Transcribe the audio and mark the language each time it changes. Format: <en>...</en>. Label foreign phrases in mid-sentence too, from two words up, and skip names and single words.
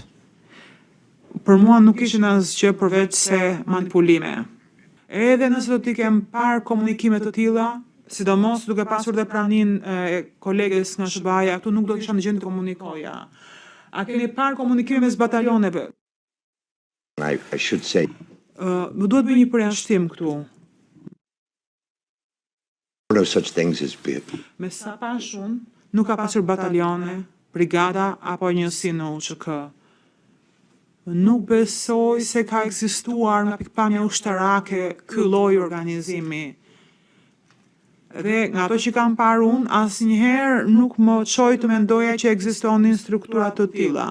<sq>Për mua nuk ishin asgjë përveç se manipulime. Edhe nëse do t'i kem parë komunikime të tilla, sidomos duke pasur dhe praninë e koleges nga SBA-ja, këtu nuk do kisha në gjendje të komunikoja. A keni parë komunikime mes batalioneve?</sq> <en>I should say.</en> <sq>Më duhet bëj një përjashtim këtu.</sq> <en>No such things as</en> <sq>Me sa pash unë, nuk ka pasur batalione, brigada apo njësi në UÇK. Nuk besoj se ka ekzistuar nga pikpamja ushtarake ky lloj organizimi. Dhe nga ato që kam parë unë, asnjëherë nuk më çoi të mendoja që ekzistonin struktura të tilla.</sq>